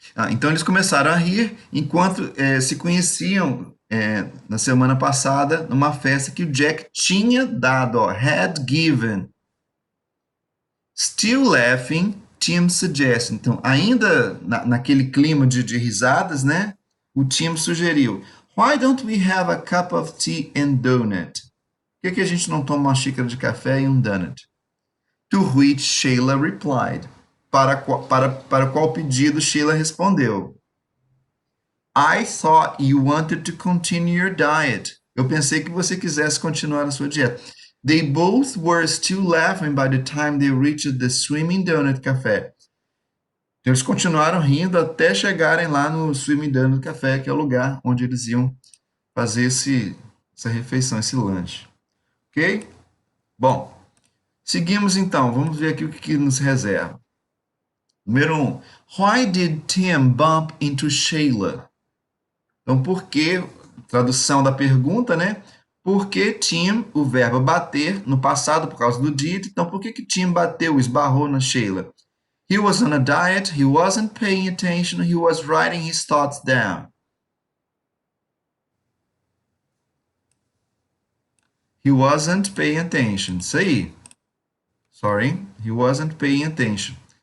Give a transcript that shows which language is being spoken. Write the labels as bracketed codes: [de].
[pt] Então eles começaram a rir enquanto se conheciam na semana passada numa festa que o Jack tinha dado, ó, [en] had given. Still laughing, Tim suggested. [pt] Então, ainda naquele clima de risadas, né? O Tim sugeriu: [en] Why don't we have a cup of tea and donut? [pt] Por que a gente não toma uma xícara de café e um donut? [en] To which Sheila replied. [pt] Para qual pedido Sheila respondeu: [en] I thought you wanted to continue your diet. [pt] Eu pensei que você quisesse continuar a sua dieta. [en] They both were still laughing by the time they reached the Swimming Donut Café. [pt] Então, eles continuaram rindo até chegarem lá no Swimming Donut Café, que é o lugar onde eles iam fazer essa refeição, esse lanche. Ok? Bom, seguimos então. Vamos ver aqui o que nos reserva. Número 1. [en] Why did Tim bump into Sheila? [pt] Então, por que, tradução da pergunta, né? Por que Tim, o verbo bater, no passado por causa do did, então por que Tim bateu, esbarrou na Sheila? [en] He was on a diet, he wasn't paying attention, he was writing his thoughts down. He wasn't paying attention. [pt] Isso aí. [en] Sorry, he wasn't paying attention.